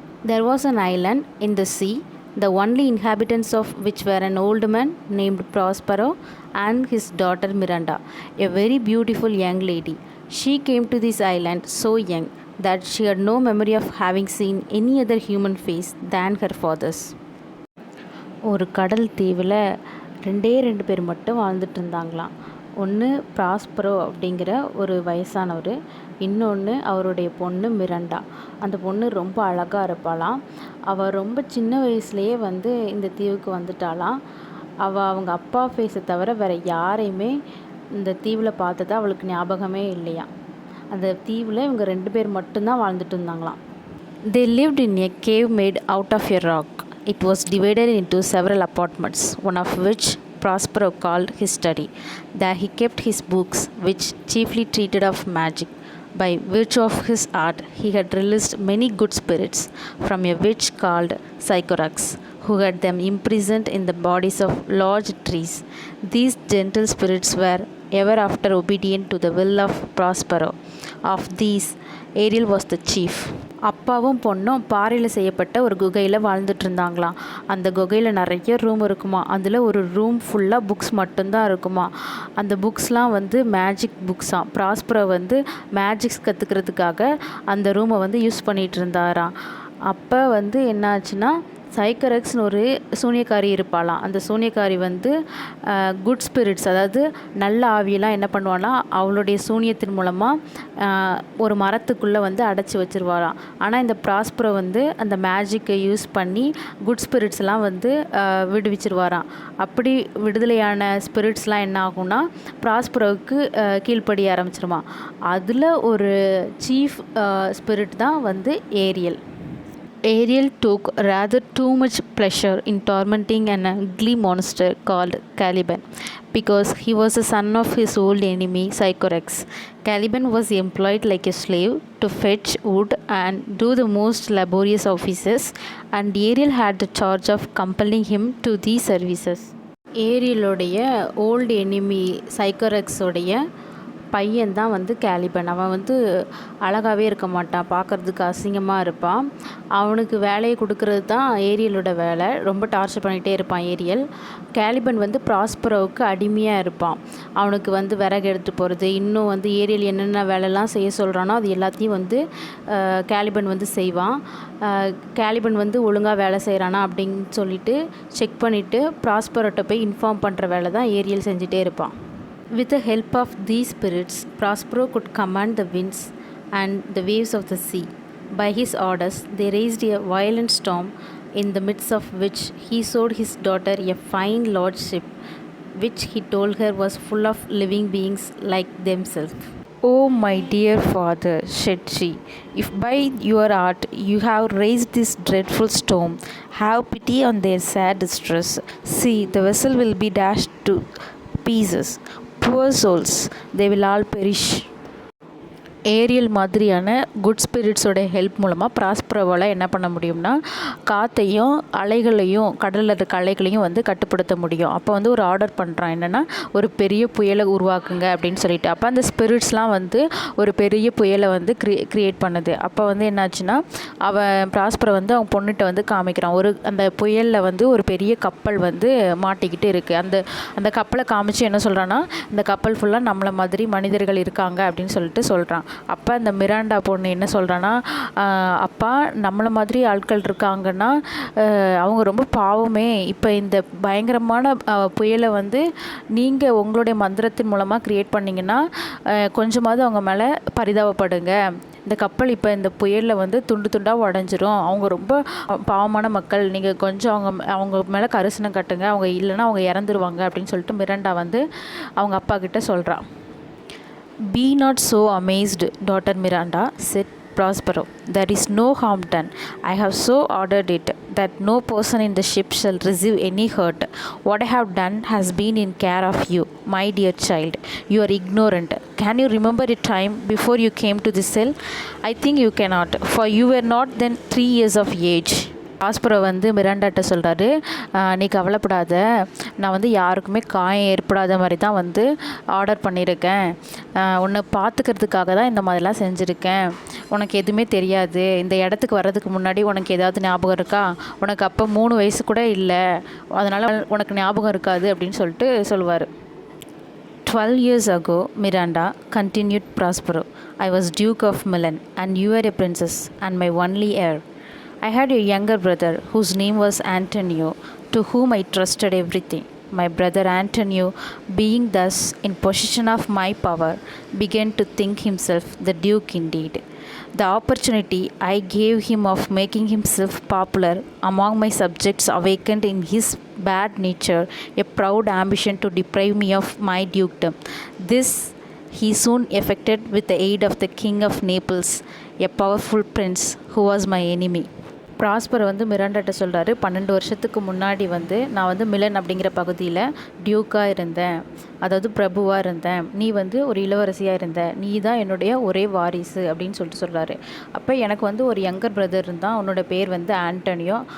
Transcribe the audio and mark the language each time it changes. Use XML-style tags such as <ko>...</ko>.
<en>There was an island in the sea, the only inhabitants of which were an old man named Prospero and his daughter Miranda, a very beautiful young lady. She came to this island so young that she had no memory of having seen any other human face than her father's.</en> <ta>ஒரு கடல் தீவில் ரெண்டு பேர் மட்டும் வாழ்ந்துட்டு இருந்தாங்களாம். ஒன்று Prospero அப்படிங்கிற ஒரு வயசானவர், இன்னொன்று அவருடைய பொண்ணு மிராண்டா. அந்த பொண்ணு ரொம்ப அழகாக இருப்பாளாம். அவள் ரொம்ப சின்ன வயசுலேயே வந்து இந்த தீவுக்கு வந்துட்டாளாம். அவங்க அப்பா ஃபேஸை தவிர வேறு யாரையுமே இந்த தீவில் பார்த்ததா அவளுக்கு ஞாபகமே இல்லையா. அந்த தீவில் இவங்க 2 பேர் மட்டும்தான் வாழ்ந்துட்டு இருந்தாங்களாம்.</ta> <en>They lived in a cave made out of a rock. It was divided into several apartments, one of which Prospero called his study. There he kept his books, which chiefly treated of magic. By virtue of his art, he had released many good spirits from a witch called Sycorax, who had them imprisoned in the bodies of large trees. These gentle spirits were ever after obedient to the will of Prospero. Of these, Ariel was the chief.</en> <ta>அப்பாவும் பொண்ணும் பாறையில் செய்யப்பட்ட ஒரு குகையில் வாழ்ந்துட்டு இருந்தாங்களாம். அந்த குகையில் நிறைய ரூம் இருக்குமா. அதில் ஒரு ரூம் ஃபுல்லாக புக்ஸ் மட்டும்தான் இருக்குமா. அந்த புக்ஸ்லாம் வந்து மேஜிக் புக்ஸாம். ப்ராஸ்பரோ வந்து மேஜிக்ஸ் கற்றுக்கிறதுக்காக அந்த ரூமை வந்து யூஸ் பண்ணிகிட்டு இருந்தாராம். அப்போ வந்து என்னாச்சுன்னா, சைக்கரக்ஸ்னு ஒரு சூனியக்காரி இருப்பாளாம். அந்த சூனியக்காரி வந்து</ta> <en>good spirits,</en> <ta>அதாவது நல்ல ஆவியெல்லாம் என்ன பண்ணுவான்னா, அவளுடைய சூனியத்தின் மூலமாக ஒரு மரத்துக்குள்ளே வந்து அடைச்சி வச்சுருவாளாம். ஆனால் இந்த ப்ராஸ்பரோ வந்து அந்த மேஜிக்கை யூஸ் பண்ணி</ta> <en>good ஸ்பிரிட்ஸ்லாம்</en> <ta>வந்து விடுவிச்சிருவாராம். அப்படி விடுதலையான ஸ்பிரிட்ஸ்லாம் என்ன ஆகும்னா, ப்ராஸ்பரோவுக்கு கீழ்ப்படிய ஆரம்பிச்சிருமா. அதில் ஒரு</ta> <en>chief spirit</en> <ta>தான் வந்து Ariel.</ta> <en>Ariel took rather too much pleasure in tormenting an ugly monster called Caliban, because he was the son of his old enemy Sycorax. Caliban was employed like a slave to fetch wood and do the most laborious offices, and Ariel had the charge of compelling him to these services.</en> <ta>ஏரியலோடைய</ta> <en>old enemy</en> <ta>சைக்கரக்ஸோடைய பையன்தான் வந்து Caliban. அவன் வந்து அழகாகவே இருக்க மாட்டான், பார்க்குறதுக்கு அசிங்கமாக இருப்பான். அவனுக்கு வேலையை கொடுக்கறது தான் ஏரியலோட வேலை. ரொம்ப டார்ச்சர் பண்ணிகிட்டே இருப்பான் ஏரியல். கேலிபன் வந்து ப்ராஸ்பரோவுக்கு அடிமையாக இருப்பான். அவனுக்கு வந்து விறகு எடுத்து போகிறது, இன்னும் வந்து ஏரியல் என்னென்ன வேலைலாம் செய்ய சொல்கிறானோ அது எல்லாத்தையும் வந்து கேலிபன் வந்து செய்வான். கேலிபன் வந்து ஒழுங்காக வேலை செய்கிறானா அப்படின்னு சொல்லிட்டு செக் பண்ணிவிட்டு ப்ராஸ்பரோட்ட போய் இன்ஃபார்ம் பண்ணுற வேலை தான் ஏரியல் செஞ்சுட்டே இருப்பான்.</ta> <en>With the help of these spirits, Prospero could command the winds and the waves of the sea. By his orders, they raised a violent storm, in the midst of which he showed his daughter a fine large ship, which he told her was full of living beings like themselves. Oh, my dear father, said she, if by your art you have raised this dreadful storm, have pity on their sad distress. See, the vessel will be dashed to pieces. Poor souls, they will all perish.</en> <ta>Ariel மாதிரியான</ta> <en>good ஸ்பிரிட்ஸோட help</en> <ta>மூலமாக ப்ராஸ்பரோவால் என்ன பண்ண முடியும்னா காற்றையும் அலைகளையும் கடலில் இருக்க அலைகளையும் வந்து கட்டுப்படுத்த முடியும். அப்போ வந்து ஒரு ஆர்டர் பண்ணுறான், என்னென்னா ஒரு பெரிய புயலை உருவாக்குங்க அப்படின்னு சொல்லிட்டு. அப்போ அந்த ஸ்பிரிட்ஸ்லாம் வந்து ஒரு பெரிய புயலை வந்து க்ரியேட் பண்ணுது. அப்போ வந்து என்னாச்சுன்னா அவன் ப்ராஸ்பரை வந்து அவன் பொண்ணுகிட்ட வந்து காமிக்கிறான். அந்த புயலில் வந்து ஒரு பெரிய கப்பல் வந்து மாட்டிக்கிட்டு இருக்குது. அந்த கப்பலை காமிச்சு என்ன சொல்கிறான்னா, இந்த கப்பல் ஃபுல்லாக நம்மளை மாதிரி மனிதர்கள் இருக்காங்க அப்படின்னு சொல்லிட்டு சொல்கிறான். அப்போ அந்த மிராண்டா பொண்ணு என்ன சொல்கிறான்னா, அப்பா நம்மளை மாதிரி ஆட்கள் இருக்காங்கன்னா அவங்க ரொம்ப பாவமே. இப்போ இந்த பயங்கரமான புயலை வந்து நீங்கள் உங்களுடைய மந்திரத்தின் மூலமாக க்ரியேட் பண்ணிங்கன்னா கொஞ்சமாவது அவங்க மேலே பரிதாபப்படுங்க. இந்த கப்பல் இப்போ இந்த புயலில் வந்து துண்டு துண்டாக உடஞ்சிரும். அவங்க ரொம்ப பாவமான மக்கள், நீங்கள் கொஞ்சம் அவங்க மேலே கரிசனம் கட்டுங்க, அவங்க இல்லைன்னா அவங்க இறந்துருவாங்க அப்படின்னு சொல்லிட்டு மிராண்டா வந்து அவங்க அப்பா கிட்ட சொல்கிறான்.</ta> <en>Be not so amazed, daughter Miranda, said Prospero. There is no harm done. I have so ordered it that no person in the ship shall receive any hurt. What I have done has been in care of you, my dear child. You are ignorant. Can you remember a time before you came to this cell? I think you cannot, for you were not then 3 years of age.</en> <ta>Prospero வந்து மிராண்டாட்ட சொல்கிறாரு, நீ கவலைப்படாத, நான் வந்து யாருக்குமே காயம் ஏற்படாத மாதிரி தான் வந்து ஆர்டர் பண்ணியிருக்கேன். உன்னை பார்த்துக்கிறதுக்காக தான் இந்த மாதிரிலாம் செஞ்சுருக்கேன். உனக்கு எதுவுமே தெரியாது. இந்த இடத்துக்கு வர்றதுக்கு முன்னாடி உனக்கு ஏதாவது ஞாபகம் இருக்கா? உனக்கு அப்போ 3 வயசு கூட இல்லை, அதனால் உனக்கு ஞாபகம் இருக்காது அப்படின்னு சொல்லிட்டு சொல்லுவார்.</ta> <en>12 years ago, Miranda, continued Prospero, I was Duke of Milan, and you were a princess and my only heir. I had a younger brother whose name was Antonio, to whom I trusted everything. My brother Antonio, being thus in possession of my power, began to think himself the duke indeed. The opportunity I gave him of making himself popular among my subjects awakened in his bad nature a proud ambition to deprive me of my dukedom. This he soon effected with the aid of the King of Naples, a powerful prince who was my enemy.</en> <ta>Prosper வந்து மிராண்டாட்ட சொல்கிறாரு, 12 வருஷத்துக்கு முன்னாடி வந்து நான் வந்து Milan அப்படிங்கிற பகுதியில் டியூக்காக இருந்தேன், அதாவது பிரபுவாக இருந்தேன். நீ வந்து ஒரு இளவரசியாக இருந்த, நீ தான் என்னுடைய ஒரே வாரிசு அப்படின்னு சொல்லிட்டு சொல்கிறாரு. அப்போ எனக்கு வந்து ஒரு</ta> <en>younger brother</en> <ta>இருந்தான், அவனோட பேர் வந்து ஆண்டனியோ.</ta>